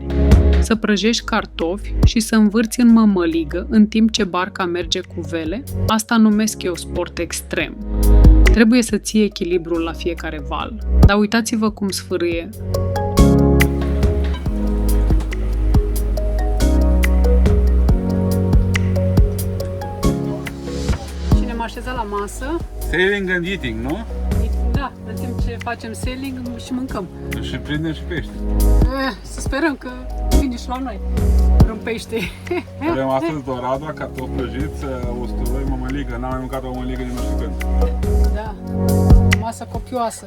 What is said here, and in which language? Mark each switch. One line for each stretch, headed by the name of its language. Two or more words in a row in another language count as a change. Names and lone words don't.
Romanian: Să prăjești cartofi și să învârți în mămăligă în timp ce barca merge cu vele, asta numesc eu sport extrem. Trebuie să ții echilibrul la fiecare val, dar uitați-vă cum sfârâie. Așezat la masă.
English: Sailing and eating,
Romanian: nu? Da, în timp ce facem sailing și mâncăm. Și prindem și pește. Să sperăm că vine și la noi un pește. Avem astăzi dorada, cartofi prăjiți, usturoi, mămăligă. N-am mai mâncat o mămăligă din nu știu când. Da, masă copioasă.